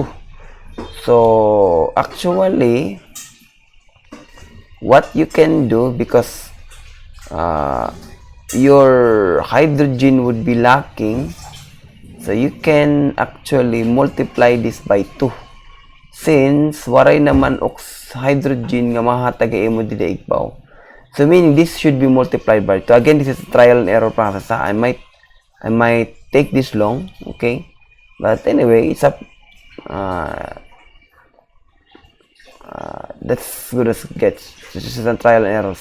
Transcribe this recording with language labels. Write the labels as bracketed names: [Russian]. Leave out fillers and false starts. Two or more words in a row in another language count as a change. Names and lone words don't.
[English] So actually, what you can do, because your hydrogen would be lacking, so you can actually multiply this by 2, since [Waray] waray naman hydrogen nga mahatag mo dili igbaw. [English] So meaning this should be multiplied by 2. Again, this is a trial and error process. I might take this long, okay, but anyway, it's up. That's good as it gets. This is a trial and error.